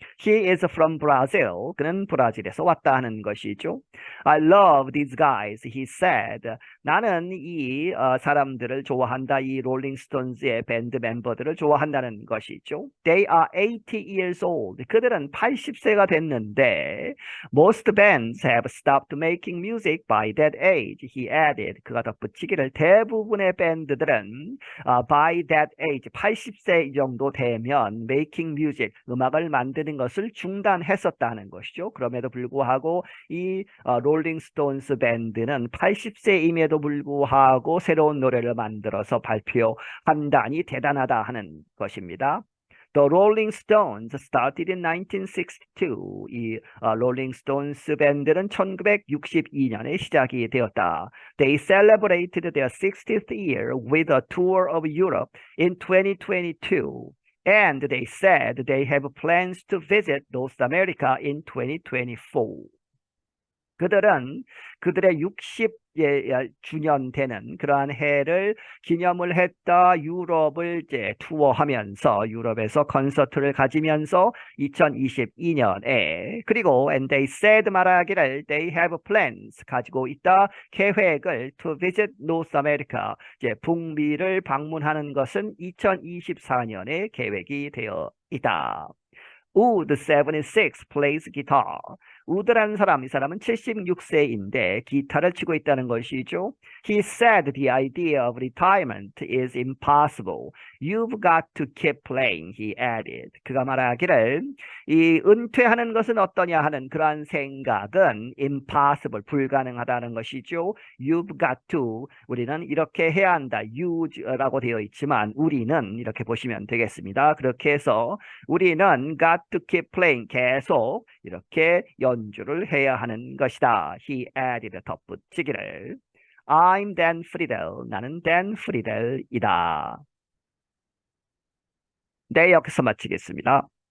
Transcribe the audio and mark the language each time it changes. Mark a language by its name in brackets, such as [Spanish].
[English] He is from Brazil. [Korean] 그는 브라질에서 왔다 하는 것이죠. [English] I love these guys, he said. [Korean] 나는 이 사람들을 좋아한다. 이 롤링스톤스의 밴드 멤버들을 좋아한다는 것이죠. [English] They are 80 years old. [Korean] 그들은 80세가 됐는데 [English] Most bands have stopped making music by that age, he added. [Korean] 그가 덧붙이기를 대부분의 밴드들은 [English] by that age, [Korean] 80세 정도 되면 [English] making music, [Korean] 음악을 만드는 것을 중단했었다는 것이죠. 그럼에도 불구하고 이 롤링스톤스 밴드는 80세임에도 불구하고 새로운 노래를 만들어서 발표한다니 대단하다 하는 것입니다. [English] The Rolling Stones started in 1962. [Korean] 이 Rolling Stones 밴드는 1962년에 시작이 되었다. [English] They celebrated their 60th year with a tour of Europe in 2022. And they said they have plans to visit North America in 2024. [Korean] 그들은 그들의 60주년 되는 그러한 해를 기념을 했다. 유럽을 이제 투어하면서 유럽에서 콘서트를 가지면서 2022년에 그리고 [English] and they said [Korean] 말하기를 [English] they have plans [Korean] 가지고 있다. 계획을 [English] to visit North America [Korean] 이제 북미를 방문하는 것은 2024년에 계획이 되어 있다. [English] Wood 76 plays guitar. [Korean] 우드라는 사람, 이 사람은 76세인데 기타를 치고 있다는 것이죠. [English] He said the idea of retirement is impossible. You've got to keep playing, he added. [Korean] 그가 말하기를 이 은퇴하는 것은 어떠냐 하는 그러한 생각은 impossible, 불가능하다는 것이죠. [English] You've got to, [Korean] 우리는 이렇게 해야 한다. use라고 되어 있지만 우리는 이렇게 보시면 되겠습니다. 그렇게 해서 우리는 [English] got to keep playing, [Korean] 계속 이렇게 연주를 해야 하는 것이다. [English] He added, [Korean] 덧붙이기를. [English] I'm Dan Friedel. [Korean] 나는 Dan Friedel이다. 네, 여기서 마치겠습니다.